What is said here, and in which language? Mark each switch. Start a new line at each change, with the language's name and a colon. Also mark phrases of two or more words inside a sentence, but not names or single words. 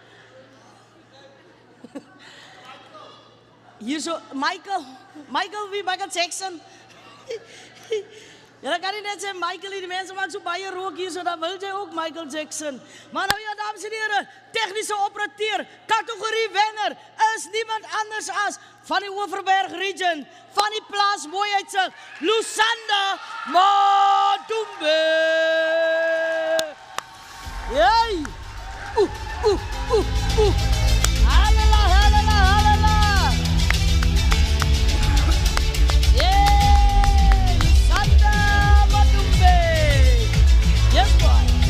Afrikaans: Hier so Michael wie? Michael Jackson. Ja, dan kan nie net sê Michael, die mense maak so baie rook hier, so dan wil jy ook Michael Jackson. Maar nou ja, dames en heren, technische operateur, categorie wenner, is niemand anders as van die Overberg region, van die plaas Mooiuitsig, Lusanda Madumbe. Yay! Halala, halala, halala. Yay! Lusanda Madumbe.
English: Yes, boy.